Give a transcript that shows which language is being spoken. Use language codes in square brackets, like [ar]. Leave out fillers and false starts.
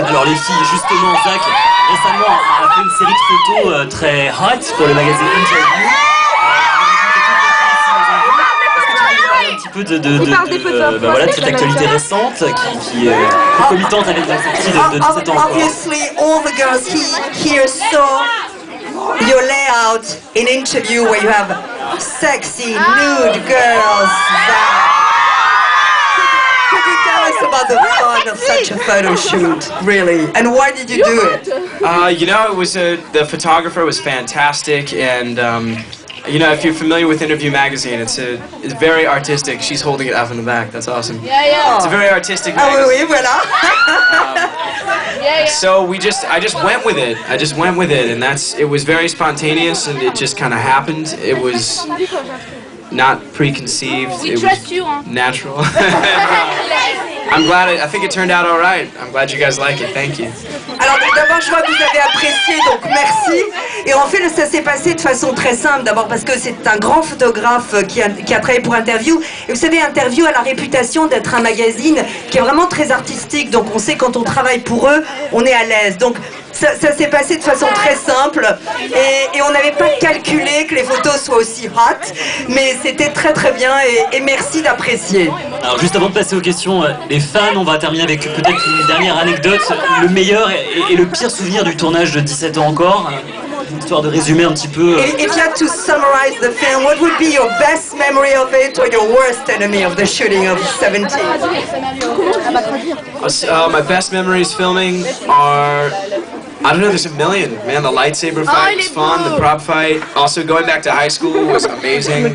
[fr] Alors les filles, justement, Zach, récemment, a fait une série de photos très hot pour le magazine Interview. Un petit peu de cette actualité récente qui est concomitante avec la sortie de 17 ans. [en] Obviously, all the girls here saw your layout in Interview where you have sexy, nude girls. Could you tell us about the fun of such a photo shoot, really? And why did you do it? You know, it was the photographer was fantastic, and you know, if you're familiar with Interview magazine, it's very artistic. She's holding it up in the back. That's awesome. Yeah. It's a very artistic Ah magazine. [fr] oui, voilà. [en] So I just went with it. I just went with it, and it was very spontaneous, and it just kind of happened. It was not preconceived. It was natural. I'm glad. I think it turned out all right. I'm glad you guys like it. Thank you. [fr] Alors d'abord, je vois que vous avez apprécié, donc merci. Et en fait, ça s'est passé de façon très simple. D'abord parce que c'est un grand photographe qui a travaillé pour Interview. Et vous savez, Interview a la réputation d'être un magazine qui est vraiment très artistique. Donc on sait quand on travaille pour eux, on est à l'aise. Donc ça s'est passé de façon très simple. Et on n'avait pas calculé que les photos soient aussi hot. Mais c'était très très bien et merci d'apprécier. Alors juste avant de passer aux questions, les fans, on va terminer avec peut-être une dernière anecdote. Le meilleur et le pire souvenir du tournage de 17 ans encore, histoire de résumer un petit peu. [en] If you had to summarize the film, what would be your best memory of it or your worst enemy of the shooting of 17? My best memories filming are, I don't know, there's a million. Man, the lightsaber fight was fun, the prop fight. Also going back to high school was amazing.